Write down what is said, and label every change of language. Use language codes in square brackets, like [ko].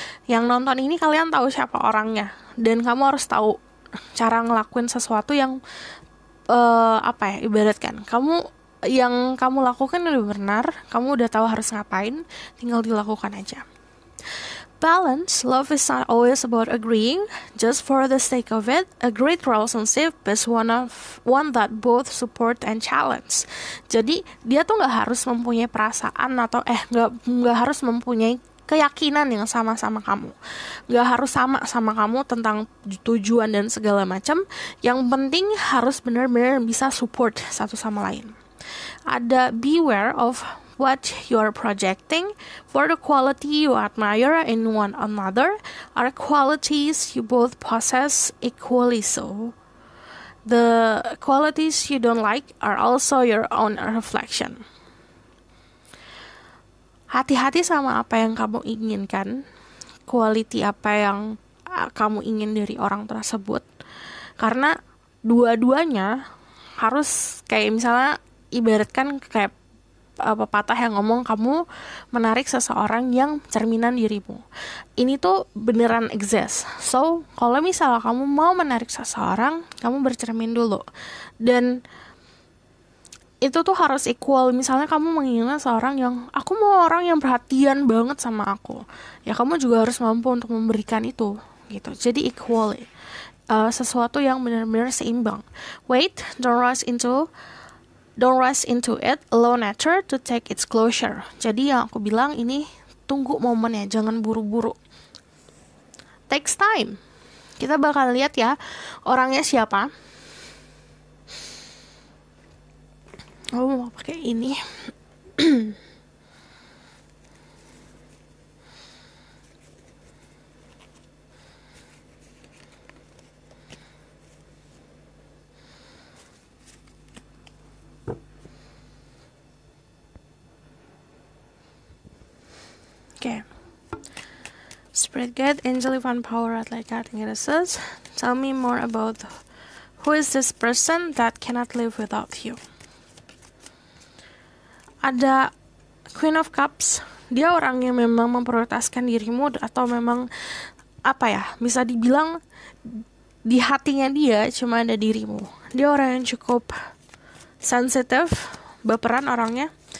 [id] Yang nonton ini kalian tahu siapa orangnya, dan kamu harus tahu cara ngelakuin sesuatu yang ibaratkan yang kamu lakukan udah benar, kamu udah tahu harus ngapain, tinggal dilakukan aja. [en] Balance, love is not always about agreeing just for the sake of it. A great relationship is one that both support and challenge. [id] Jadi dia tuh nggak harus mempunyai perasaan atau nggak harus mempunyai keyakinan yang sama-sama kamu, gak harus sama kamu tentang tujuan dan segala macam. Yang penting harus benar-benar bisa support satu sama lain. Ada [en] beware of what you're projecting, for the quality you admire in one another are qualities you both possess equally so. The qualities you don't like are also your own reflection. [id] Hati-hati sama apa yang kamu inginkan, quality apa yang kamu ingin dari orang tersebut. Karena dua-duanya harus, kayak misalnya ibaratkan kayak pepatah yang ngomong kamu menarik seseorang yang cerminan dirimu. Ini tuh beneran exist. So, kalau misalnya kamu mau menarik seseorang, kamu bercermin dulu. Dan itu tuh harus equal. Misalnya kamu menginginkan seorang yang, aku mau orang yang perhatian banget sama aku, ya kamu juga harus mampu untuk memberikan itu gitu. Jadi equal, sesuatu yang benar-benar seimbang. [en] Wait, don't rush into it, allow nature to take its closure. [id] Jadi yang aku bilang ini, tunggu momennya, jangan buru-buru. [en] Takes time. [id] Kita bakal lihat ya orangnya siapa. Oh, mau pakai ini. [en] Okay. Spirit Guide, Angel Divine Power, Athlete Card, Goddesses. Tell me more about who is this person that cannot live without you. [id] Ada Queen of Cups. Dia orang yang memang memprioritaskan dirimu, atau memang bisa dibilang di hatinya dia cuma ada dirimu. Dia orang yang cukup sensitif, baperan orangnya.